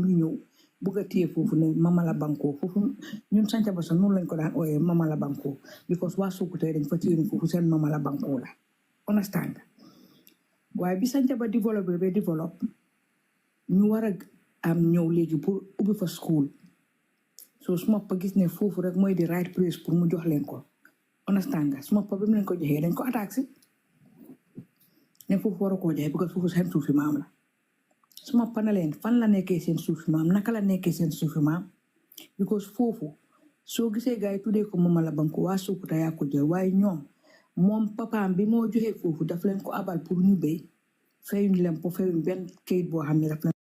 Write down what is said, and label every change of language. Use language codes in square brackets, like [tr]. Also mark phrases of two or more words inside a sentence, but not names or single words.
[wo] yi ñëw bugg a téye foofu ne mama la banko foofu ñun sanca ba sax noonu lañ ko daan ooyee mama la banko because waa Sukuta dañ fa téye ne foofu seen mama la banko la understand waaye bi sanca ba développé ñu war a am ñëw léegi pour ubbi fa school so suma pa gis ne foofu rek mooy di [en] right place [wo] pour mu jox leen ko understand nga suma pa bi mu leen ko joxee dañ ko attaque si ne foofu war a koo joxe because foofu seen suufi maam la suma pa na leen fan la nekkee seen suufi maam naka la nekkee seen suufi maam because foofu soo gisee gars yi tuddee ko mama la banko waa Sukuta yaa ko jël waaye ñoom moom papaam bi moo joxee foofu daf leen ko abal pour ñu béy fayuñ leen po fayuñ benn kayit boo xam ne daf leen